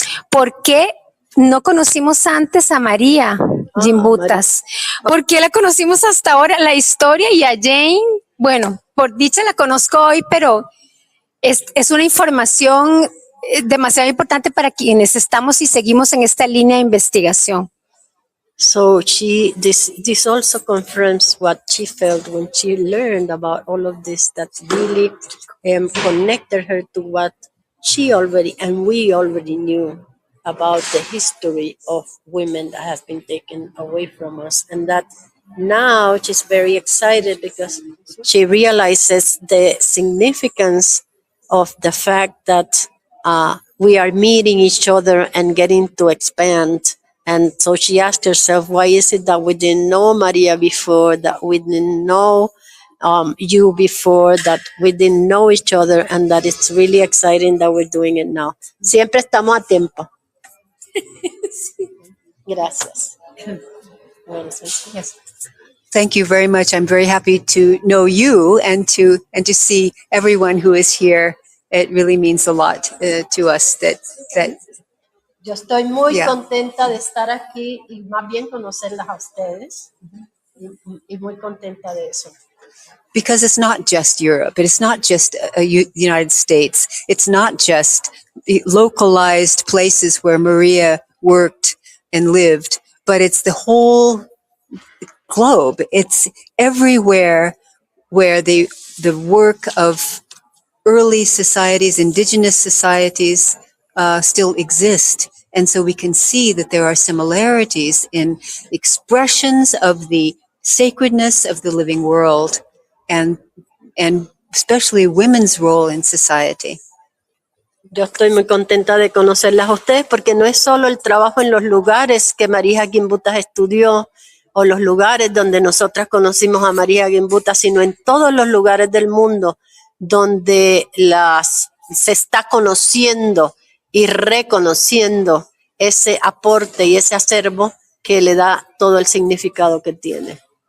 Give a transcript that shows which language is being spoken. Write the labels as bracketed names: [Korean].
[Spanish] ¿Por qué no conocimos antes a María Gimbutas? ¿Por qué la conocimos hasta ahora? La historia, y a Jane, bueno, por dicha la conozco hoy, pero es una información demasiado importante para quienes estamos y seguimos en esta línea de investigación. [English] So this also confirms what she felt when she learned about all of this, that really connected her to what she already and we already knew about the history of women that have been taken away from us. And that now she's very excited because she realizes the significance of the fact that we are meeting each other and getting to expand. And so she asked herself, why is it that we didn't know Maria before, that we didn't know you before, that we didn't know each other, and that it's really exciting that we're doing it now. [Spanish] Siempre estamos a tiempo. Gracias. [English] Yes. Thank you very much. I'm very happy to know you and to see everyone who is here. It really means a lot to us that [Spanish] Yo estoy muy contenta de estar aquí y más bien conocerlas a ustedes, y muy contenta de eso. [English] Because it's not just Europe, it's not just the United States, it's not just the localized places where Maria worked and lived, but it's the whole globe. It's everywhere where the work of early societies, indigenous societies, still exist. And so we can see that there are similarities in expressions of the sacredness of the living world and especially women's role in society. [Spanish] Yo estoy muy contenta de conocerlas a ustedes porque no es solo el trabajo en los lugares que Marija Gimbutas estudió o los lugares donde nosotras conocimos a Marija Gimbutas, sino en todos los lugares del mundo donde se está conociendo y reconociendo ese aporte y ese acervo que le da todo el significado que tiene.